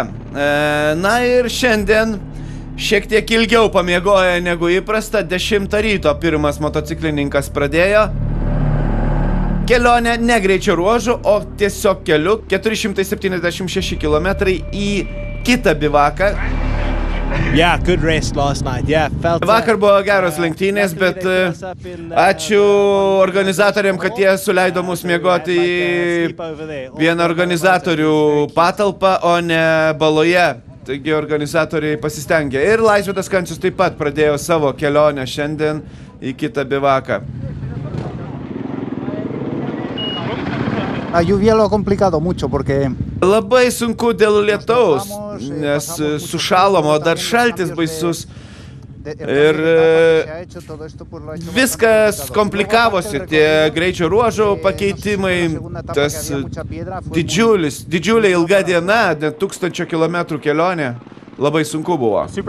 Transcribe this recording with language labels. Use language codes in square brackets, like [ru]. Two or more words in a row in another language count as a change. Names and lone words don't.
[lt] Na ir šiandien šiek tiek ilgiau pamiegoja negu įprasta. 10 ryto pirmas motociklininkas pradėjo kelionę ne greičio ruožu, o tiesiog keliu 476 km į kitą bivaką. [en] Yeah, good rest last night. Yeah, felt [lt] Vakar buvo geros lenktynės, bet ačiū organizatoriam, kad jie suleido mus miegoti į vieną organizatorių patalpą, o ne baloje. Taigi organizatoriai pasistengė. Ir Laisvydas Kancius taip pat pradėjo savo kelionę šiandien į kitą bivaką. [es] La lluvia lo ha complicado mucho porque [lt] Labai sunku dėl lietaus, nes sušalom, o dar šaltis baisus. Ir viskas komplikavosi, tie greičio ruožų pakeitimai, tas didžiulė ilga diena, net 1000 kilometrų kelionė, labai sunku buvo.